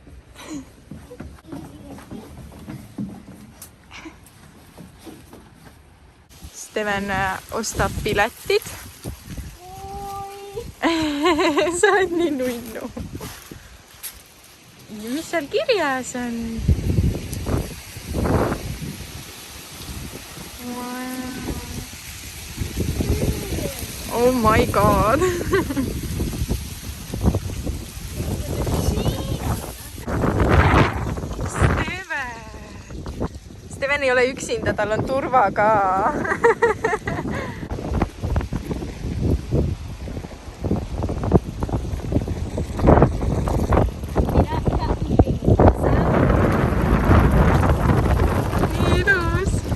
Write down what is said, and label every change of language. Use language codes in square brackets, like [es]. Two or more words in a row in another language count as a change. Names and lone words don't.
[et] Steven ostab piletid. Sa oled nii nunnu. Mis seal kirjas on? [en] Oh my god. [et] Steven ei ole üksinda, tal on turva ka. Ilus.